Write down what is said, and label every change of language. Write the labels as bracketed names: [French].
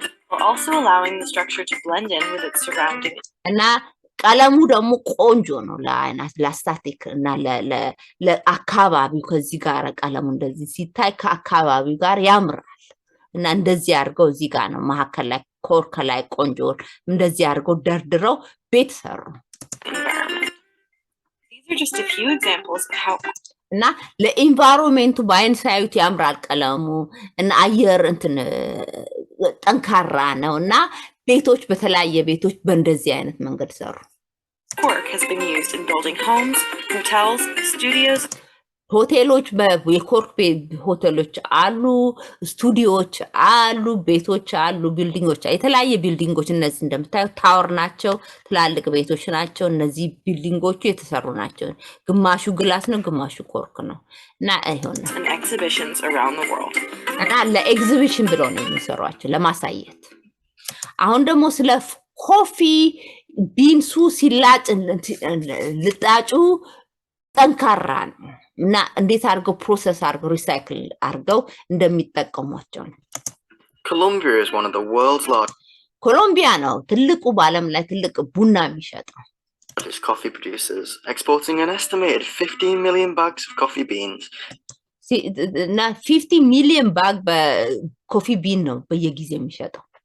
[English] While also allowing the structure to blend in with its surrounding. [Amharic] እና ቀለሙ ደግሞ ቆንጆ ነው ለስታቲክ እና ለአካባቢው ከዚህ ጋር ቀለሙ እንደዚህ ሲታይ ከአካባቢው ጋር ያምራል እና እንደዚህ አድርገው እዚህ ጋር ነው መሐከል ላይ ኮርክ ላይ ቆንጆ እንደዚህ አድርገው ደርድረው ቤት ሰሩ [English] These are just a few examples of how [Amharic] እና ለኢንቫይሮንመንቱ ባይንሳዩት ያምራል ቀለሙ እና አየር እንትን ጠንካራ ነውና ቤቶች በተለያየ ቤቶች በእንደዚህ አይነት መንገድ ሰሩ [English] cork has been used in building homes, hotels, studios. [Amharic] ሆቴሎች የኮርክ ሆቴሎች አሉ ስቱዲዮዎች አሉ ቤቶች አሉ ቢልዲንጎች የተለያየ ቢልዲንጎች እነዚህ እንደምታዩት ታወር ናቸው ትላልቅ ቤቶች ናቸው እነዚህ ቢልዲንጎቹ የተሰሩ ናቸው ግማሹ ግላስ ነው ግማሹ ኮርክ ነው እና አይሆን [English] And exhibitions around the world. [Amharic] እና ለኤግዚቢሽን ብለው ነው የሚሰሯቸው ለማሳየት አሁን ደግሞ ስለ ኮፊ ቢንሱ ሲላጭ ልጣጩ ጠንካራ ነው እና እንዴት አድርገው ፕሮሰስ አድርገው ሪሳይክል አድርገው እንደሚጠቀሟቸው ነው [English] Colombia is one of the world's largest [Amharic] ኮሎምቢያ ነው ትልቁ በዓለም ላይ ትልቅ ቡና የሚሸጠው [English] coffee producers, exporting an estimated 15 million bags of coffee beans. [Amharic] እና 50 ሚሊዮን ባግ በኮፊ ቢን ነው በየጊዜው የሚሸጠው